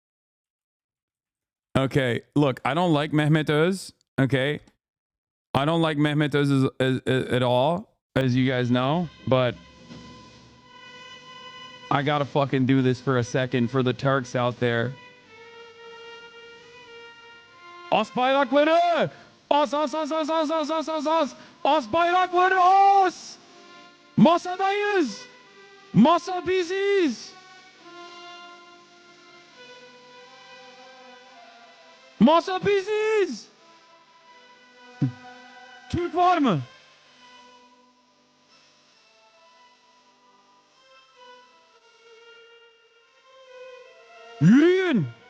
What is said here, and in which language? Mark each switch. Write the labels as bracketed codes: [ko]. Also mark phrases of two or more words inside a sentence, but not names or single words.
[en] Okay, look, I don't like Mehmet Öz. Okay. I don't like Mehmet Öz at all, as you guys know, but I gotta fucking do this for a second for the Turks out there. [tr] Os bayrakları! Os! Os bayrakları os! Masadayız! Masa biziz! Masa biziz! Türk var mı? Yürüyün!